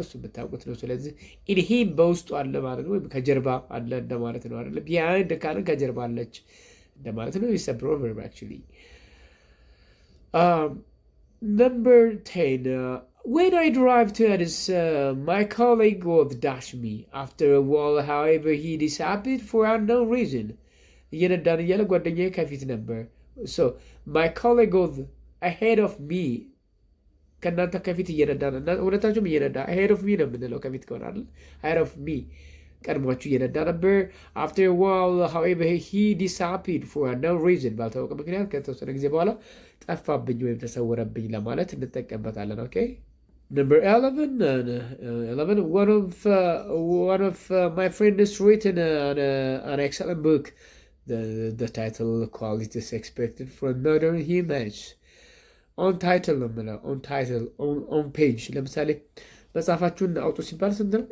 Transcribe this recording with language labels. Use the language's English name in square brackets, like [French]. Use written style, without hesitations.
[Amharic] እሱ የምታውቁት ነው። ስለዚህ ኢንሂም በውስጡ አለ ማለት ነው፣ ወይም ከጀርባ አለ እንደማለት ነው አይደለ? ቢሃይንድ ካለ ከጀርባ አለች እንደማለት ነው። [English] ኢትስ አ ፕሮቨርብ አክቹሊ። number 10 when I drive to Addis my colleague would dash me after a while however he disappeared for unknown reason. [Amharic] እየነዳን እያለ ጓደኛዬ ከፊት ነበር። [English] so my colleague was ahead of me [Amharic] ከእናንተ ከፊት እየነዳን እና ሁለታችሁም እየነዳ [English] ahead of me [Amharic] ነው የምንለው ከፊት ከሆነ አይደል? [English] ahead of me [Amharic] ቀድሟችሁ እየነዳ ነበር። [English] after a while however he disappeared for unknown reason [Amharic] ባልታወቀ ምክንያት ከተወሰነ ጊዜ በኋላ ጠፋብኝ ወይም ተሰወረብኝ ለማለት እንጠቀምበታለን። [English] number 11 one of my friends written an excellent book. The title qualities expected from modern humans. [Amharic] on title ነው የምለው on page ለምሳሌ መጽሐፋችሁን አውጡ ሲባል ስንት ነው?